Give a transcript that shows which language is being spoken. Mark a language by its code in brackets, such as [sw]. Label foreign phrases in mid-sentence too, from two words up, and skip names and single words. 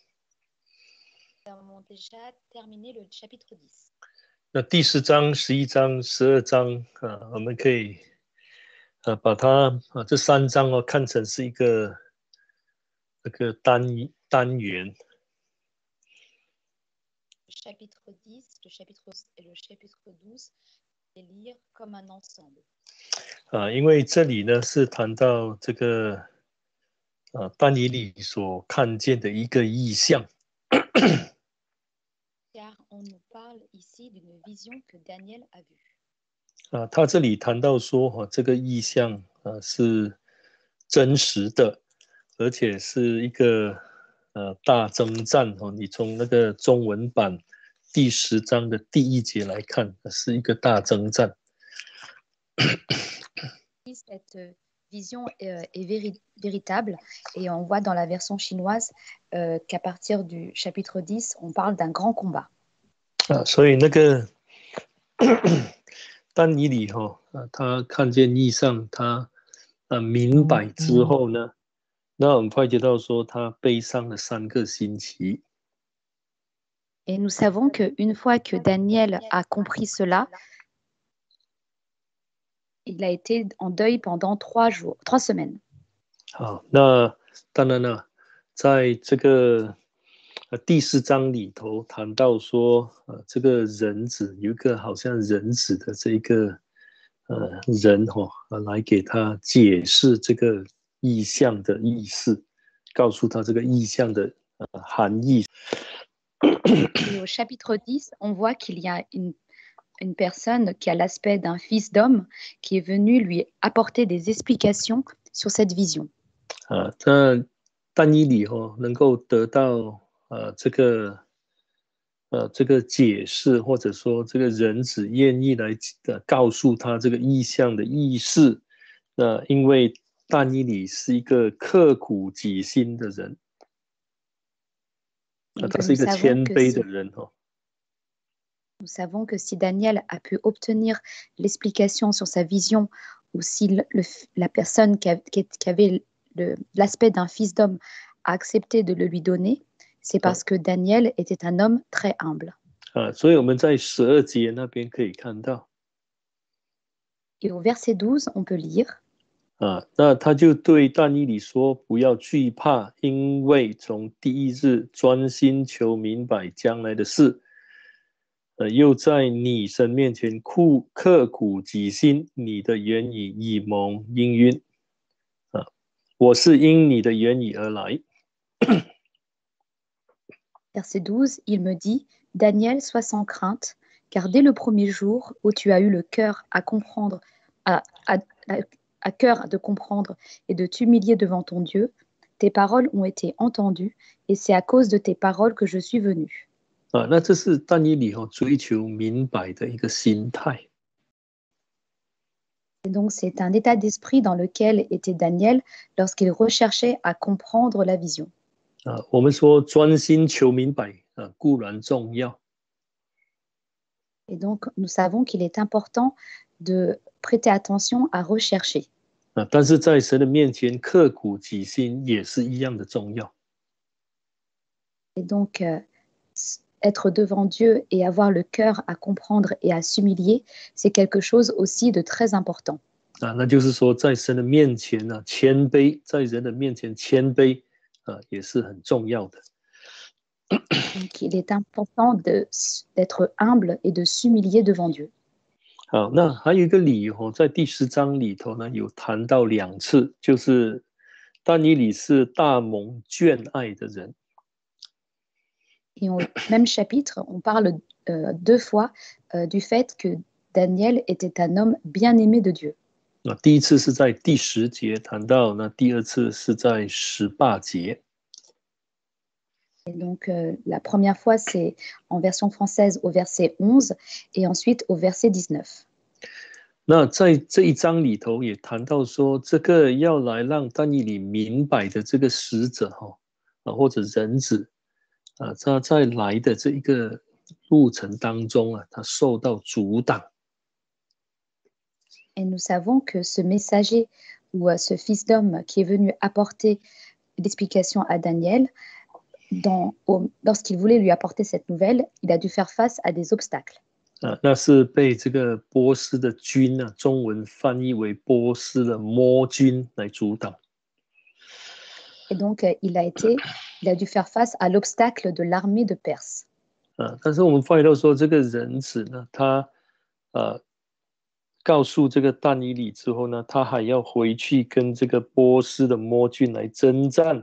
[zh] 那第10章、11章、12章我们可以把它这3章看成是一个这个单元。 [fr] chapitre 10, le chapitre 12, et lire comme un ensemble. [zh] 因为这里呢是谈到这个但以理所看见的一个异象。 [fr] Car on nous parle ici d'une vision que Daniel a vue. [zh] 他这里谈到说这个异象是真实的，而且是一个大征战你从那个中文版第10章的第1节来看，是一个大征战。 [fr] Cette vision est véritable et on voit dans la version chinoise qu'à partir du chapitre 10, on parle d'un grand combat. [zh] 所以那个但以理他看见异象，他明白之后呢，那我们发觉到说他悲伤了3个星期。 [fr] Et nous savons qu'une fois que Daniel a compris cela, il a été en deuil pendant 3 semaines. [zh] 好，那当然了，在这个第4章里头谈到说这个人子有一个好像人子的这个人来给他解释这个意象的意思，告诉他这个意象的含义。 [fr] Et au chapitre 10, on voit qu'il y a une personne qui a l'aspect d'un fils d'homme qui est venu lui apporter des explications sur cette vision. [zh] 这但以理能够得到这个解释，或者说这个人子愿意来告诉他这个意象的意思。因为但以理是一个刻苦己心的人，他是一个谦卑的人 [fr] Nous savons que si Daniel a pu obtenir l'explication sur sa vision, ou si la personne qui avait l'aspect d'un fils d'homme a accepté de le lui donner, c'est parce que Daniel était un homme très humble. [zh] 所以我们在12节那边可以看到。 [fr] Et au verset 12, on peut lire. [zh] 那他就对但以理说：“不要惧怕，因为从第1日专心求明白将来的事。又在你神面前刻苦己心，你的言语已蒙应允。我是因你的言语而来。” [fr] Verset 12, il me dit, Daniel, sois sans crainte, car dès le premier jour où tu as eu le cœur à comprendre, à cœur de comprendre et de t'humilier devant ton Dieu, tes paroles ont été entendues, et c'est à cause de tes paroles que je suis venu. [zh] 那这是但以理追求明白的一个心态。 [fr] Et donc c'est un état d'esprit dans lequel était Daniel lorsqu'il recherchait à comprendre la vision. [zh] 我们说专心求明白固然重要。 [fr] Et donc nous savons qu'il est important de prêter attention à rechercher. [zh] 但是在神的面前刻苦己心也是一样的重要。 [fr] Et donc être devant Dieu et avoir le cœur à comprendre et à s'humilier, c'est quelque chose aussi de très important. [zh] 那就是说在神的面前谦卑，在人的面前谦卑也是很重要的。 [fr] Donc il est important d'être humble et de s'humilier devant Dieu. [zh] 好，那还有一个理由在第10章里头呢，有谈到2次，就是但以理是大蒙眷爱的人。 [fr] Et au même chapitre, on parle 2 fois du fait que Daniel était un homme bien aimé de Dieu. [zh] 第一次是在第10节谈到，那第2次是在18节。 [fr] Et donc la première fois, c'est en version française au verset 11 et ensuite au verset 19. [zh] 那在这一章里头也谈到说，这个要来让但以理明白的这个使者或者人子他在来的这一个路程当中他受到阻挡。 [fr] Et nous savons que ce messager ou ce fils d'homme qui est venu apporter l'explication à Daniel, lorsqu'il voulait lui apporter cette nouvelle, il a dû faire face à des obstacles. [zh] 那是被这个波斯的军中文翻译为波斯的魔军来阻挡。 [fr] Et donc, il a dû faire face à l'obstacle de l'armée de Perse. [zh] 但是我们发现到说，这个人子呢，他告诉这个但以理之后呢，他还要回去跟这个波斯的魔军来征战。